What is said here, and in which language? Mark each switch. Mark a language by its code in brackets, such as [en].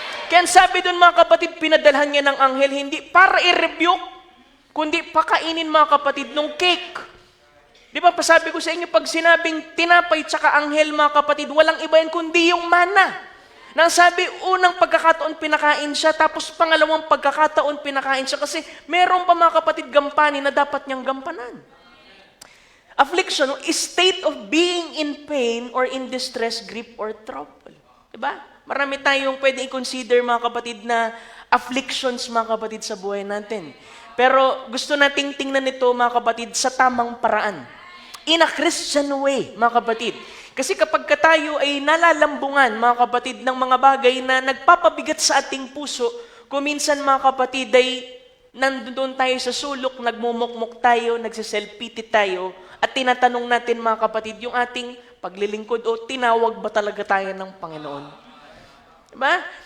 [tl] Kaya sabi dun, mga kapatid, pinadalhan niya ng anghel, hindi para i-rebuke, kundi pakainin, mga kapatid, nung cake. Di ba, pasabi ko sa inyo, pag sinabing tinapay tsaka anghel, mga kapatid, walang iba yan kundi yung mana. Nang sabi, unang pagkakataon pinakain siya, tapos pangalawang pagkakataon pinakain siya, kasi meron pa, mga kapatid, gampanin na dapat niyang gampanan. [en] Affliction is state of being in pain or in distress, grief, or trouble. [tl] Di ba? Marami tayong pwede i-consider, mga kapatid, na afflictions, mga kapatid, sa buhay natin. Pero gusto nating tingnan ito, mga kapatid, sa tamang paraan. [en] In a Christian way, [tl] mga kapatid. Kasi kapag tayo ay nalalambungan, mga kapatid, ng mga bagay na nagpapabigat sa ating puso, kung minsan, mga kapatid, ay nandun tayo sa sulok, nagmumukmuk tayo, nagsiselpiti tayo, at tinatanong natin, mga kapatid, yung ating paglilingkod, o tinawag ba talaga tayo ng Panginoon? Diba?